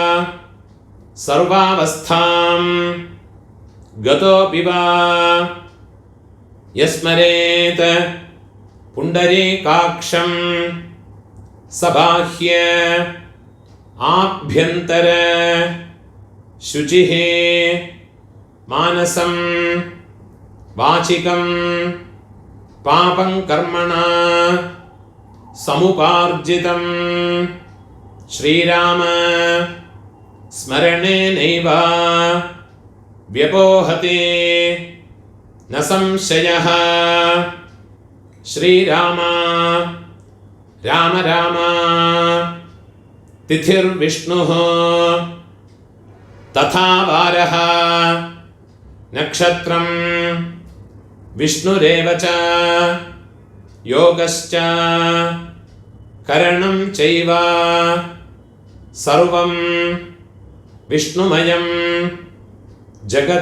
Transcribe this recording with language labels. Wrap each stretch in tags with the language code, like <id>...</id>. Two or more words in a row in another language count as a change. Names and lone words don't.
<sa>സർവാവസ്ഥാം ഗതോപി വാ യസ്മരേത് പുണ്ടരീകാക്ഷം സബാഹ്യ ആഭ്യന്തര ശുചിഃ മാനസം വാചികം പാപം കർമ്മണ समुपार्जितं श्रीराम स्मरणेनैव व्यपोहते न संशयः। श्रीराम राम राम तिथिर्विष्णुः तथा वारः नक्षत्रं विष्णुरेव च योगश्च करणं चैव सर्वं विष्णुमयं जगत्।</sa>